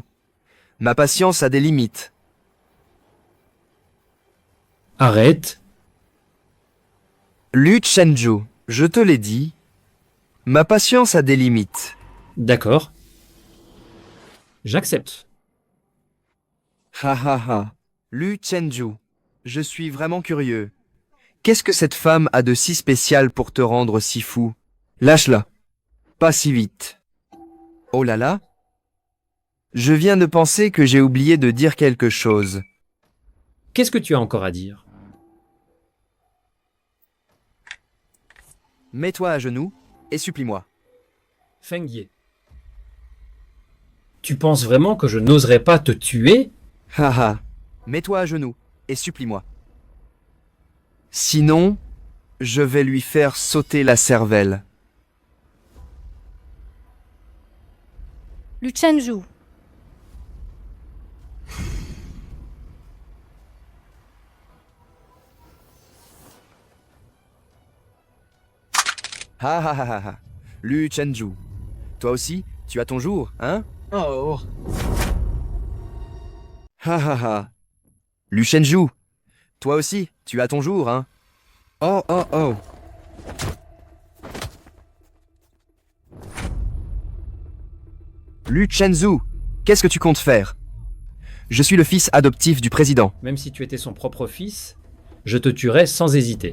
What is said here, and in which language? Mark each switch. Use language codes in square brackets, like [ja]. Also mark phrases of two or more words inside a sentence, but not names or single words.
[fr] Ma patience a des limites. Arrête. Liu Shenju, je te l'ai dit. Ma patience a des limites. D'accord. J'accepte. Ha ha ha. Liu Shenju, je suis vraiment curieux. Qu'est-ce que cette femme a de si spécial pour te rendre si fou? Lâche-la. Pas si vite. Oh là là. Je viens de penser que j'ai oublié de dire quelque chose. Qu'est-ce que tu as encore à dire? Mets-toi à genoux et supplie-moi. Feng Ye. Tu penses vraiment que je n'oserais pas te tuer? Haha. Mets-toi à genoux et supplie-moi. Sinon, je vais lui faire sauter la cervelle. Lu Chenju. Ha ha ha ha ha. Lu Chenju. Toi aussi, tu as ton jour, hein? Oh, Ha ha ha. Lu Chenju. Toi aussi, tu as ton jour, hein? Oh oh oh. Lu Chenzu, qu'est-ce que tu comptes faire? Je suis le fils adoptif du président. Même si tu étais son propre fils, je te tuerais sans hésiter.